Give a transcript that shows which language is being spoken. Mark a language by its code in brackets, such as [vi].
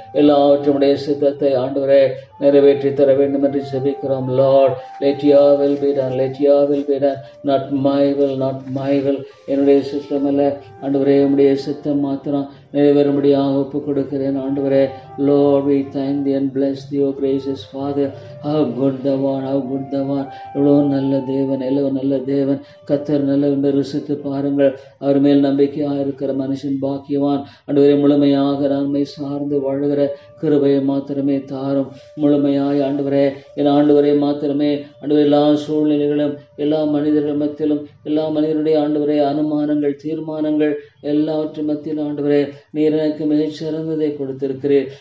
[ta] எல்லாவற்றுடைய சித்தத்தை ஆண்டவரே நிறைவேற்றி தர வேண்டும் என்று செபிக்கிறோம். [en] Lord, let your will be done, let your will be done, not my will, not my will. [ta] என்னுடைய சித்தம் அல்ல ஆண்டவரே, உம்முடைய சித்தம் மாத்திரம் நிறைவேறும்படியாக ஒப்புக் கொடுக்கிறேன் ஆண்டவரே. [en] Lord, we thank thee and bless thee, O gracious Father. How good thou art, how good thou art. [ta] எவ்வளோ நல்ல தேவன், எவ்வளோ நல்ல தேவன். கர்த்தர் நல்ல ருசித்து பாருங்கள். அவர் மேல் நம்பிக்கையாக இருக்கிற மனுஷன் பாக்கியவான். ஆண்டவரே முழுமையாக நன்மை சார்ந்து வாழுகிற கிருபையை மாத்திரமே தாரும். முழுமையாய் ஆண்டவரே, என் ஆண்டவரே மாத்திரமே ஆண்டவரே எல்லா சூழ்நிலைகளும் எல்லா மனிதர்கள் மத்தியிலும் எல்லா மனிதனுடைய ஆண்டவரே அனுமானங்கள் தீர்மானங்கள் எல்லாவற்றின் மத்தியில் ஆண்டவரே நீர் எனக்கு மிகச் சிறந்ததை கொடுத்திருக்கிறீர்.